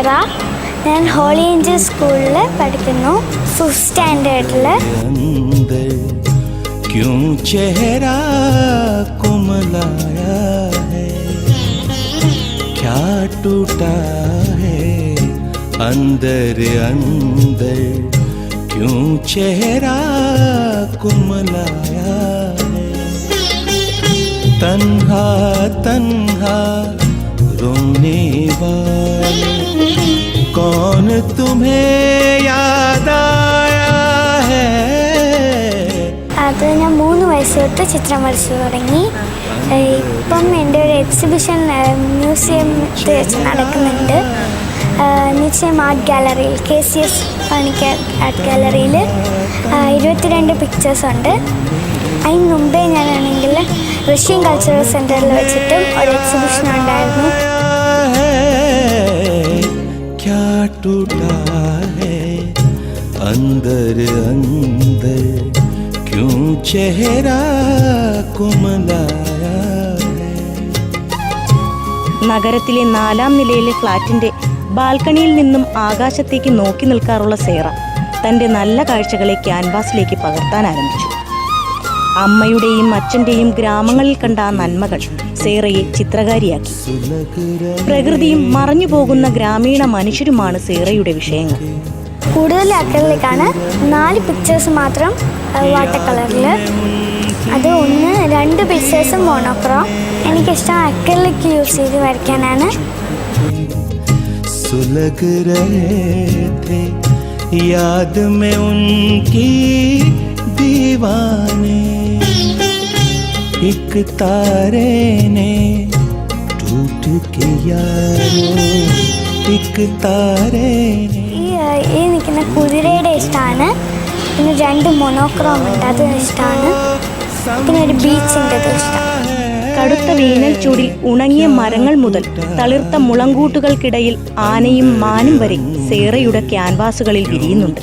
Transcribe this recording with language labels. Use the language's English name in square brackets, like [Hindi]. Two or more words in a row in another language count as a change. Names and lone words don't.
[Malayalam] ഞാൻ ഹോളി ഏഞ്ചൽ സ്കൂളിൽ പഠിക്കുന്നു, 5th സ്റ്റാൻഡേർഡിൽ. [Hindi] क्यों चेहरा कुमलाया है, क्या टूटा है अंदर अंदर, क्यों चेहरा कुमलाया है. तन्हा तन्हा रोने वाले कौन तुम्हें याद आया है. [Malayalam] അത് ഞാൻ 3 വയസ്സ് തൊട്ട് ചിത്രം വരച്ചു തുടങ്ങി. ഇപ്പം എൻ്റെ ഒരു എക്സിബിഷൻ മ്യൂസിയം വെച്ച് നടക്കുന്നുണ്ട്. നിശ്ചയം [English] art galleryil, [Malayalam] KCS പണിക്കർ ആർട്ട് ഗാലറിയിൽ 22 പിക്ചേഴ്സ് ഉണ്ട്. അതിന് മുമ്പേ ഞാനാണെങ്കിൽ റഷ്യൻ കൾച്ചറൽ സെൻറ്ററിൽ വെച്ചിട്ടും ഒരു എക്സിബിഷൻ ഉണ്ടായിരുന്നു. [Hindi] क्या टूटा है अंदर अंदर, क्यों चेहरा कुमलाया है. [Malayalam] നഗരത്തിലെ 4ാം നിലയിലെ ഫ്ളാറ്റിന്റെ ബാൽക്കണിയിൽ നിന്നും ആകാശത്തേക്ക് നോക്കി നിൽക്കാറുള്ള സേറ തന്റെ നല്ല കാഴ്ചകളെ ക്യാൻവാസിലേക്ക് പകർത്താൻ ആരംഭിച്ചു. അമ്മയുടെയും അച്ഛന്റെയും ഗ്രാമങ്ങളിൽ കണ്ട ആ നന്മകൾ സേറയെ ചിത്രകാരിയാക്കി. പ്രകൃതിയും മറഞ്ഞു പോകുന്ന ഗ്രാമീണ മനുഷ്യരുമാണ് സേറയുടെ വിഷയങ്ങൾ. കൂടുതൽ അക്രലിക്കാണ്, 4 പിക്ചേഴ്സ് മാത്രം [English] water colouril. [Malayalam] അത് 2 പിക്ചേഴ്സും മോണോക്രോം. എനിക്കിഷ്ടം [English] acrylic use [Malayalam] ചെയ്ത് വരയ്ക്കാനാണ്. [Hindi] सुलग रहे थे याद में उनकी दीवाने, एक तारे ने टूट के यारो, एक तारे ने. [Malayalam] ഈ നിൽക്കുന്ന കുതിരയുടെ ഇഷ്ടമാണ്. പിന്നെ 2 മോണോക്രോം ഉണ്ട്, അത് ഇഷ്ടമാണ്. പിന്നെ ഒരു ബീച്ചിൻ്റെ ഇഷ്ടം. കടുത്ത വേനൽ ചൂടിൽ ഉണങ്ങിയ മരങ്ങൾ മുതൽ തളിർത്ത മുളങ്കൂട്ടുകൾക്കിടയിൽ ആനയും മാനും വരെ സേറയുടെ ക്യാൻവാസുകളിൽ വിരിയുന്നുണ്ട്.